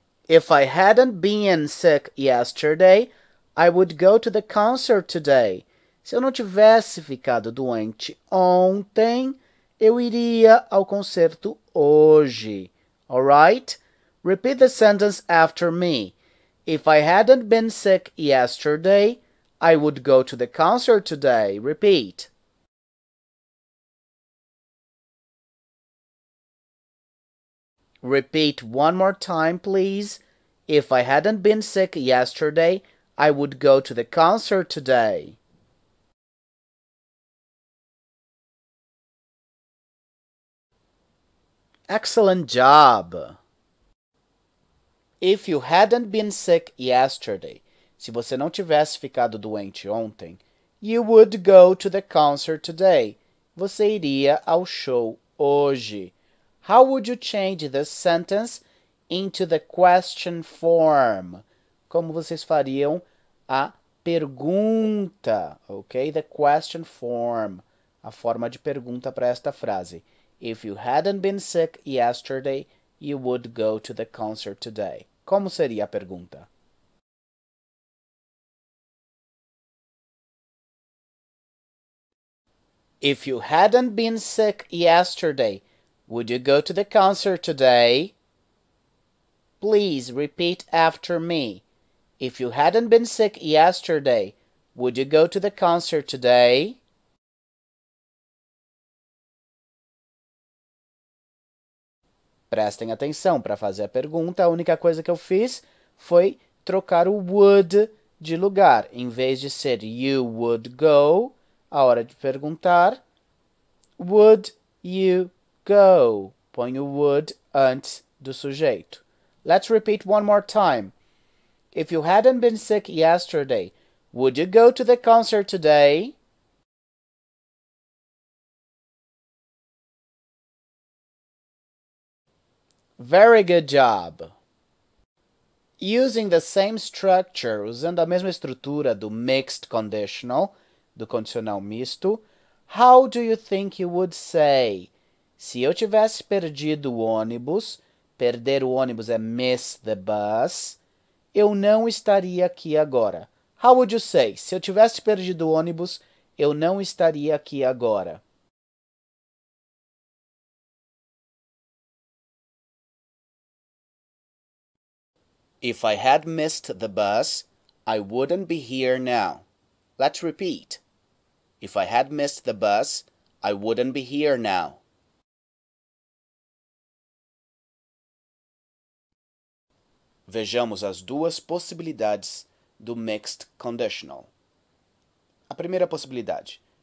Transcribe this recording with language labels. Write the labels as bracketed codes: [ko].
[en] If I hadn't been sick yesterday, I would go to the concert today. [pt] Se eu não tivesse ficado doente ontem, eu iria ao concerto hoje. [en] Alright? Repeat the sentence after me. If I hadn't been sick yesterday, I would go to the concert today. Repeat. Repeat one more time, please. If I hadn't been sick yesterday, I would go to the concert today. Excellent job! If you hadn't been sick yesterday, [pt] se você não tivesse ficado doente ontem, [en] you would go to the concert today. [pt] Você iria ao show hoje. [en] How would you change this sentence into the question form? [pt] Como vocês fariam a pergunta, ok? [en] The question form, [pt] a forma de pergunta para esta frase. [en] If you hadn't been sick yesterday, you would go to the concert today. [pt] Como seria a pergunta? [en] If you hadn't been sick yesterday, would you go to the concert today? Please repeat after me. If you hadn't been sick yesterday, would you go to the concert today? [pt] Prestem atenção, para fazer a pergunta, a única coisa que eu fiz foi trocar o would de lugar. Em vez de ser [en] you would go, [pt] a hora de perguntar, [en] would you go? [pt] Põe o would antes do sujeito. [en] Let's repeat one more time. If you hadn't been sick yesterday, would you go to the concert today? Very good job! Using the same structure, [pt] usando a mesma estrutura do mixed conditional, do condicional misto, [en] how do you think you would say? [pt] Se eu tivesse perdido o ônibus, perder o ônibus é [en] miss the bus, [pt] eu não estaria aqui agora. [en] How would you say? [pt] Se eu tivesse perdido o ônibus, eu não estaria aqui agora. [en] If I had missed the bus, I wouldn't be here now. Let's repeat. If I had missed the bus, I wouldn't be here now. [pt] Vejamos as duas possibilidades do mixed conditional. A primeira possibilidade.